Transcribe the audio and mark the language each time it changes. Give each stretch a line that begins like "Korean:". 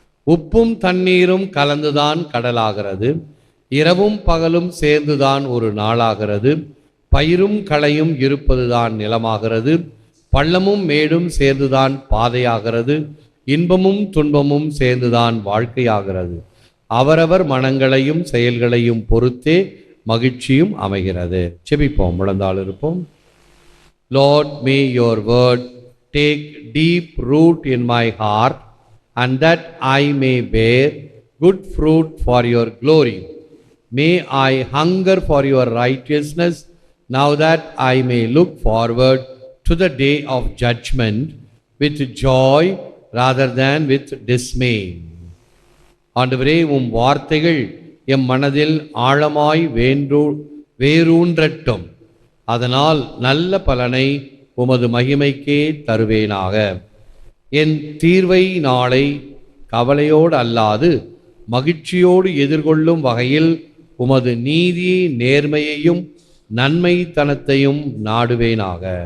Tamil: உப்பும் தண்ணீரும் கலந்துதான் கடலாகிறது, இரவும் பகலும் சேர்ந்துதான் ஒரு நாளாகிறது, பயிரும் களையும் இருப்பதுதான் நிலமாகிறது, பள்ளமும் மேடும் சேர்ந்துதான் பாதையாகிறது, இன்பமும் துன்பமும் சேர்ந்துதான் வாழ்க்கையாகிறது. அவரவர் மனங்களையும் செயல்களையும் பொறுத்தே மகிழ்ச்சியும் அமைகிறது. செபிப்போம், முழந்தாள் இருப்போம்.
English: Lord, may your word take deep root in my heart, and that I may bear good fruit for your glory. May I hunger for your righteousness, now that I may look forward to the day of judgment with joy rather than with dismay.
Tamil: ஆண்டவரே, உம் வார்த்தைகள் M மனதில் ஆழமாய் வேரூன்றட்டும். அதனால் நல்ல பலனை உமது மகிமைக்கே தருவேனாக. என் தீர்வை நாளை கவலையோடு அல்லாது மகிழ்ச்சியோடு எதிர்கொள்ளும் வகையில் உமது நீதி நேர்மையையும் நன்மைத்தனத்தையும் நாடுவேனாக.